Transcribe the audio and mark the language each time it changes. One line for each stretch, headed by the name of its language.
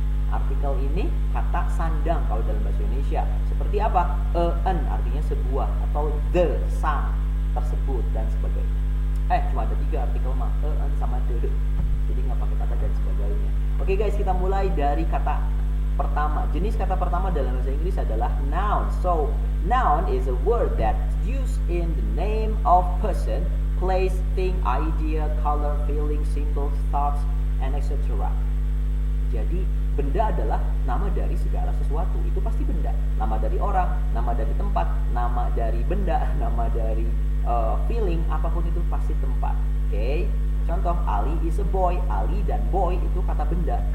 Indonesian: Artikel ini kata sandang kalau dalam bahasa Indonesia. Seperti apa? An artinya sebuah, atau the, sang, tersebut, dan sebagainya. Cuma ada 3 artikel mah, an sama the. Jadi nggak pakai kata dan sebagainya. Oke guys, kita mulai dari kata pertama. Jenis kata pertama dalam bahasa Inggris adalah noun.
English: So, noun is a word that's used in the name of person, place, thing, idea, color, feeling, symbol, thoughts, and etc.
Indonesian: Jadi benda adalah nama dari segala sesuatu. Itu pasti benda. Nama dari orang, nama dari tempat, nama dari benda, nama dari feeling, apapun itu pasti tempat. Oke. Contoh,
English: Ali is a boy.
Indonesian: Ali dan boy itu kata benda.